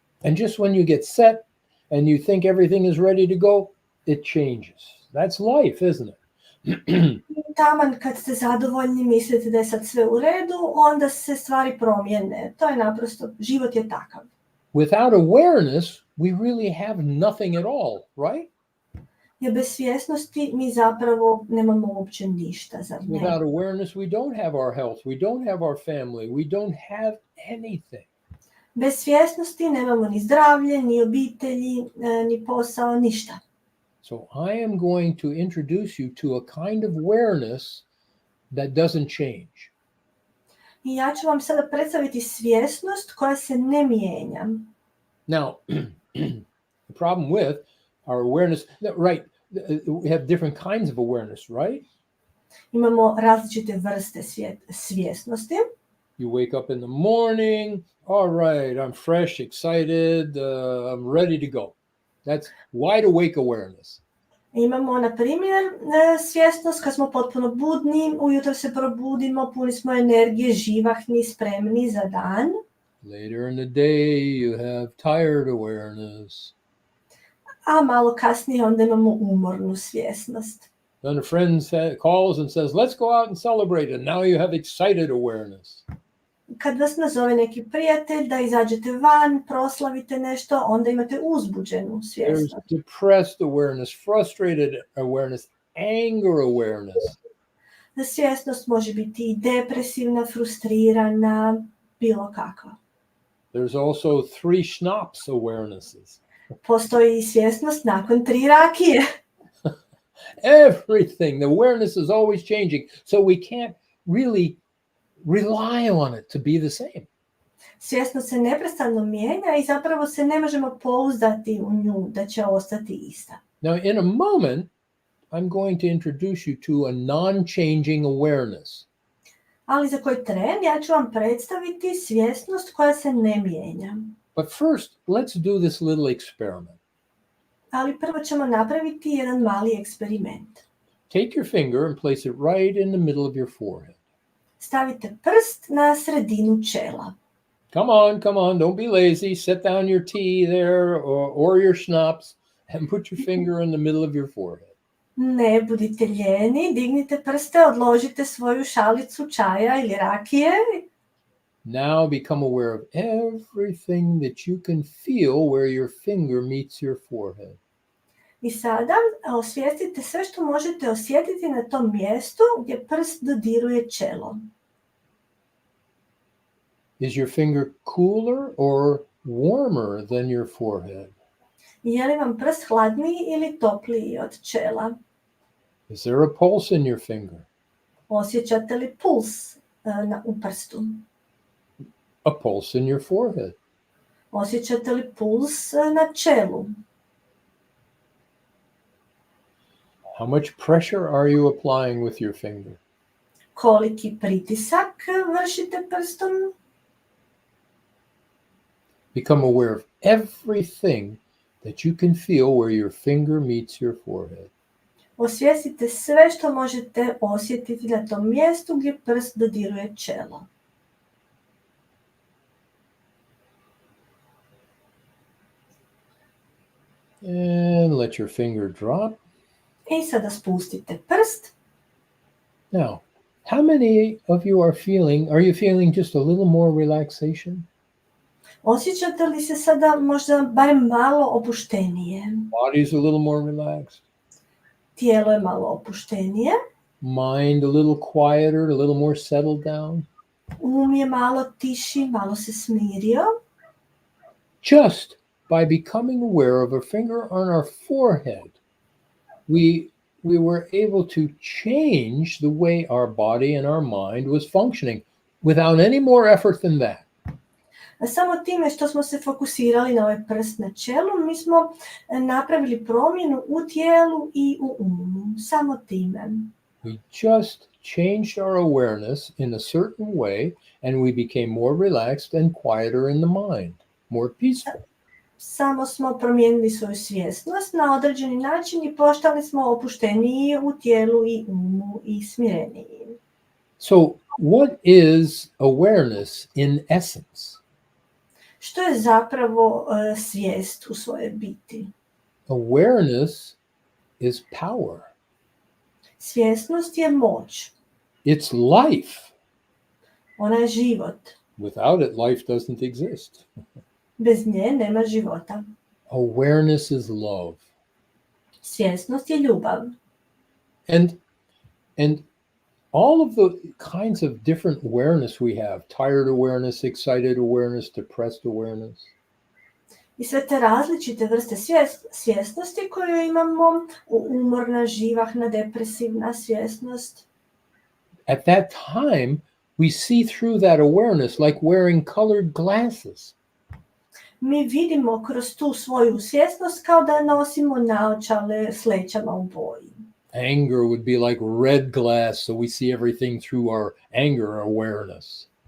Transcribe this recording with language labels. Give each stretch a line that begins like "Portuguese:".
English: And just when you get set and you think everything is ready to go, it changes. That's life, isn't it?
Croatian: Taman kad ste zadovoljni, mislite da je sad sve u redu, onda se stvari promijene. To je naprosto, život je takav.
English: Without awareness, we really have nothing at all, right?
Croatian: Jer bez svjesnosti mi zapravo nemamo uopće ništa, zar ne?
English: Without awareness, we don't have our health, we don't have our family, we don't have anything.
Croatian: Bez svjesnosti nemamo ni zdravlje, ni obitelji, ni posao, ništa.
English: So I am going to introduce you to a kind of awareness that doesn't change.
Croatian: I ja ću vam sada predstaviti svjesnost koja se ne mijenja.
English: Now, the problem with our awareness, right, we have different kinds of awareness, right?
Croatian: Imamo različite vrste svjesnosti.
English: You wake up in the morning, all right, I'm fresh, excited, I'm ready to go. That's wide awake awareness.
Croatian: Imamo, na primjer, svjesnost kad smo potpuno budni, ujutro se probudimo, puni smo energije, živahni, spremni za dan.
English: Later in the day, you have tired awareness.
Croatian: A malo kasnije onda imamo umornu svjesnost.
English: Then a friend calls and says, let's go out and celebrate. And now you have excited awareness.
Croatian: Kad vas nazove neki prijatelj da izađete van, proslavite nešto, onda imate uzbuđenu
English: There's
Croatian: svjesnost.
English: depressed awareness, frustrated awareness, anger awareness.
Croatian: Svjesnost može biti i depresivna, frustrirana, bilo kakva.
English: There's also 3 schnapps awarenesses.
Croatian: Postoji i svjesnost nakon 3 rakije.
English: Everything, the awareness is always changing. So we can't really rely on it to be the same.
Croatian: Svjesnost se neprestano mijenja i zapravo se ne možemo pouzdati u nju da će ostati ista.
English: Now, in a moment, I'm going to introduce you to a non-changing awareness.
Croatian: Ali za koji tren ja ću vam predstaviti svjesnost koja se ne mijenja.
English: But first, let's do this little experiment.
Croatian: Ali prvo ćemo napraviti jedan mali eksperiment.
English: Take your finger and place it right in the middle of your forehead.
Croatian: Stavite prst na sredinu čela.
English: Come on, don't be lazy. Set down your tea there or your schnapps and put your finger in the middle of your forehead.
Croatian: Ne budite ljeni, dignite prste, odložite svoju šalicu čaja ili rakije.
English: Now become aware of everything that you can feel where your finger meets your forehead.
Croatian: I sada osvijestite sve što možete osjetiti na tom mjestu gdje prst dodiruje čelo.
English: Is your finger cooler or warmer than your forehead?
Croatian: Je li vam prst hladniji ili topliji od čela?
English: Is there a pulse in your finger?
Croatian: Osjećate li puls u prstu?
English: A pulse in your forehead?
Croatian: Osjećate li puls na čelu?
English: How much pressure are you applying with your finger?
Croatian: Koliki pritisak vršite prstom?
English: Become aware of everything that you can feel where your finger meets your forehead.
Croatian: Osvijestite sve što možete osjetiti na tom mjestu gdje prst dodiruje čelo.
English: And let your finger drop.
Croatian: I sada spustite prst.
English: Now, how many of you are you feeling just a little more relaxation?
Croatian: Osjećate li se sada možda barem malo opuštenije?
English: Body's a little more relaxed.
Croatian: Tijelo je malo opuštenije.
English: Mind a little quieter, a little more settled down.
Croatian: Je malo tiši, malo se smirio.
English: Just by becoming aware of a finger on our forehead, we were able to change the way our body and our mind was functioning without any more effort than that.
Croatian: Samo time što smo se fokusirali na ovaj prst na čelu, mi smo napravili promjenu u tijelu i u umu. Samo time.
English: We just changed our awareness in a certain way and we became more relaxed and quieter in the mind, more peaceful.
Croatian: Samo smo promijenili svoju svjesnost na određeni način i postali smo opušteniji u tijelu i umu i smireniji.
English: So, what is awareness in essence?
Croatian: Što je zapravo svijest u svojoj biti?
English: Awareness is power.
Croatian: Svjesnost je moć.
English: It's life.
Croatian: Ona je život.
English: Without it, life doesn't exist.
Croatian: Bez nje nema života.
English: Awareness is love.
Croatian: Svjesnost je ljubav.
English: And all of the kinds of different awareness we have, tired awareness, excited awareness, depressed awareness.
Croatian: I sve te različite vrste svjesnosti koje imamo, umorna, živahna, depresivna svjesnost.
English: At that time, we see through that awareness like wearing colored glasses.
Croatian: Mi vidimo kroz tu svoju svjesnost kao da nosimo naočale s lećama u boji.
English: Anger would be like red glass, so we see everything through our anger awareness.